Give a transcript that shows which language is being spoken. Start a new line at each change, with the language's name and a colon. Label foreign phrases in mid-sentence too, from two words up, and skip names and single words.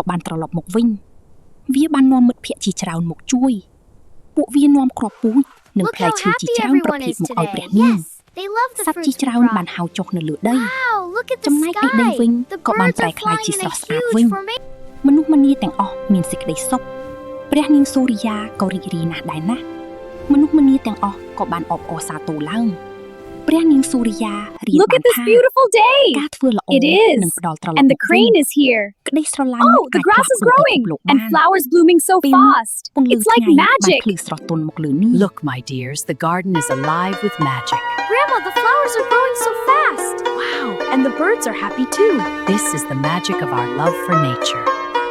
Khmer: បានត្រឡប់មកវិញវាបាននាំមិត្តភក្តិជាច្រើនមកជួយពួកវានាំគ្រាប់ពូជនិងផ្លែឈើជាច្រើនប្រភេទមកឲ្យព្រះនាងសត្វជាច្រើនបានហៅចុះនៅលើដីចំណែកឯដីវិញក៏បានប្រែក្លាយជាស្រស់ស្អាតវិញមនុស្សម្នាទាំងអស់មានសេចក្តីសុខព្រះនាងសូរិយាក៏រីករាយណាស់ដែរណាមនុស្សម្នាទាំងអស់ក៏បានអបអរសាទរឡើងព្រះនាងសូរិយារៀនបានថាការធ្វើល្អនឹងផ្ដល់ត្រឡប់
English: And the crane is here.
Khmer: ក្តីស្រឡាញ់
English: Oh, the grass is growing and flowers blooming so fast. It's like magic. Look, my dears, the garden is alive with magic. Grandma, the flowers are growing so fast. Wow, and the birds are happy too. This is the magic of our love for nature.